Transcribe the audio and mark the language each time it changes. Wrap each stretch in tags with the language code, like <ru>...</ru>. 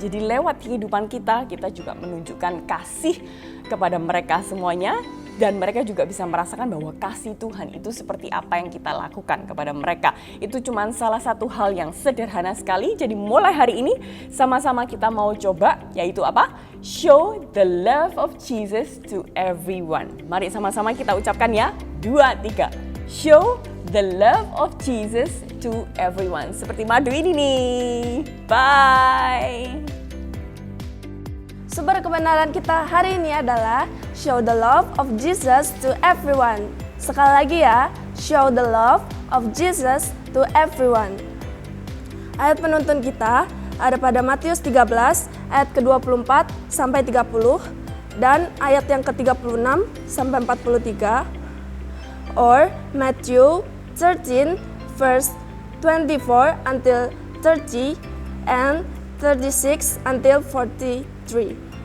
<id>Jadi lewat kehidupan kita juga menunjukkan kasih kepada mereka semuanya. Dan mereka juga bisa merasakan bahwa kasih Tuhan itu seperti apa yang kita lakukan kepada mereka. Itu cuma salah satu hal yang sederhana sekali. Jadi mulai hari ini sama-sama kita mau coba, yaitu apa?</id> <en>Show the love of Jesus to everyone.</en> <id>Mari sama-sama kita ucapkan ya.</id> <en>2, 3. Show the love of Jesus to everyone.</en> <id>Seperti madu ini nih. Bye! Sumber kebenaran kita hari ini adalah</id> <en>show the love of Jesus to everyone.</en> <id>Sekali lagi ya,</id> <en>show the love of Jesus to everyone.</en> <id>Ayat penuntun kita ada pada Matius 13 ayat ke-24 sampai 30 dan ayat yang ke-36 sampai 43,</id> <en>or Matthew 13 verse 24 until 30 and 36 until 43.</en>